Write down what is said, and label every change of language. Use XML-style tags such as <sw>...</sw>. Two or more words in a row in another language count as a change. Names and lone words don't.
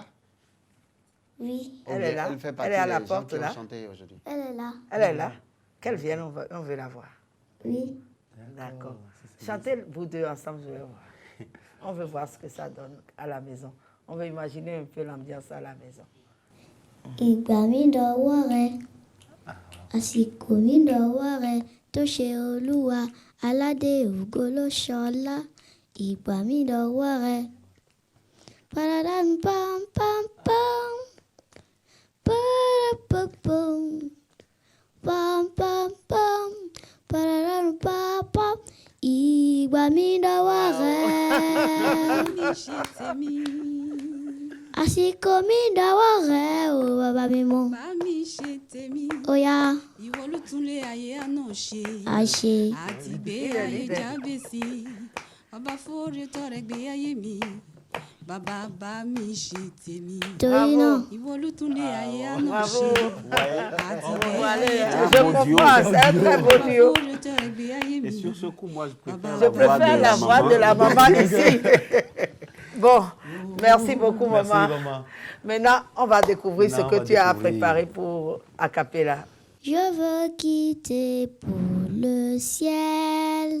<fr>Oui. Elle est là. Elle fait Elle partie est à des la gens porte qui ont là. chanté aujourd'hui. Elle est là. Elle est là. Qu'elle vienne, on veut la voir. Oui. D'accord. Chantez vous deux ensemble, je vais voir. On veut voir ce que ça donne à la maison. On veut imaginer un peu l'ambiance à la maison.</fr> <yo>Igbami dọwọ́ àsìkò mi dọwọ́ rẹ tó ṣe olúwa aládé ògo ló ṣọlá ìgbà mi dọwọ́ rẹ. Paradan pam pam pam parapapam pam pam pam paradan pam pam ìgbà mi dọwọ́ rẹ. Àsìkò mi dọwọ́ rẹ o bàbá mi mọ́. Bá mi ṣe tèmi. Ó yá. Ìwọ ló tún lé ayé àná ṣe. Àṣe. Àti gbé ayé jábèsí. Bàbá fóore tọrẹ gbé ayé mi. Bàbá bá mi ṣe tèmi. Torí náà. Ìwọ ló tún lé ayé àná ṣe. Àti gbé ayé</yo> <fr>Je</fr> <yo>jábèsí.</yo> <fr>comprends, c'est un très beau duo. Et sur ce coup, moi, je préfère, Je préfère la voix de la maman ici. Bon, merci beaucoup, Merci, maman. maman. Maintenant, on va découvrir Maintenant, ce on que va tu as découvrir. préparé pour a cappella. Je veux quitter pour le ciel.</fr>